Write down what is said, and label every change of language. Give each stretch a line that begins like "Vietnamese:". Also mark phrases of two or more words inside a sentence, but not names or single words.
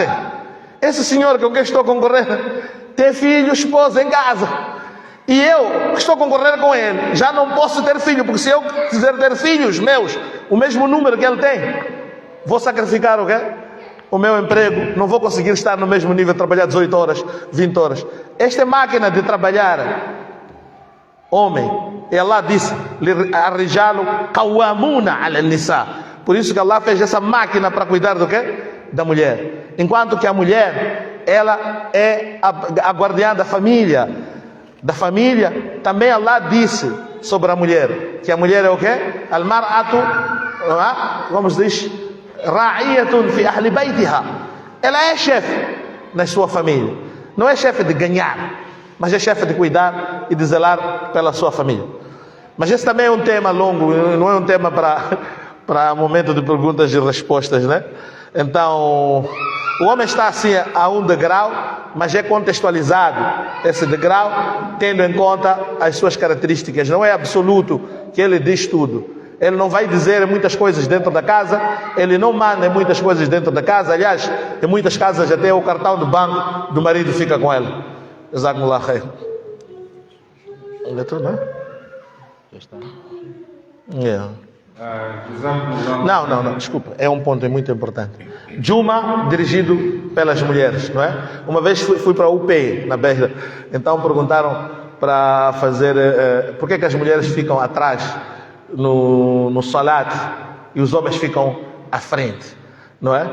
Portuguese: Esse senhor com quem estou a concorrer tem filho, esposa em casa, e eu que estou a concorrer com ele já não posso ter filho, porque se eu quiser ter filhos meus, o mesmo número que ele tem, vou sacrificar o quê? O meu emprego, não vou conseguir estar no mesmo nível, trabalhar 18 horas, 20 horas. Esta máquina de trabalhar, homem, e Allah disse,
Arabic: الرجال قوامون على النساء.
Portuguese: Por isso que Allah fez essa máquina para cuidar do quê? Da mulher. Enquanto que a mulher, ela é a guardiã da família. Da família, também Allah disse sobre a mulher, que a mulher é o quê? Al-mar'atu, vamos dizer,
Arabic: راعية في أهل بيتها.
Portuguese: Ela é chefe na sua família. Não é chefe de ganhar, mas é chefe de cuidar e de zelar pela sua família. Mas esse também é um tema longo, não é um tema para momento de perguntas e respostas, né? Então, o homem está assim a um degrau, mas é contextualizado esse degrau, tendo em conta as suas características. Não é absoluto que ele diz tudo. Ele não vai dizer muitas coisas dentro da casa, ele não manda em muitas coisas dentro da casa. Aliás, em muitas casas até o cartão de banco do marido fica com ele.
Arabic: جزاكم الله خير.
Portuguese: Já está. Yeah. Não, desculpa, é um ponto muito importante. Juma dirigido pelas mulheres, não é? Uma vez fui para a UPE, na Beira, então perguntaram para fazer, por que as mulheres ficam atrás no salat e os homens ficam à frente, não é?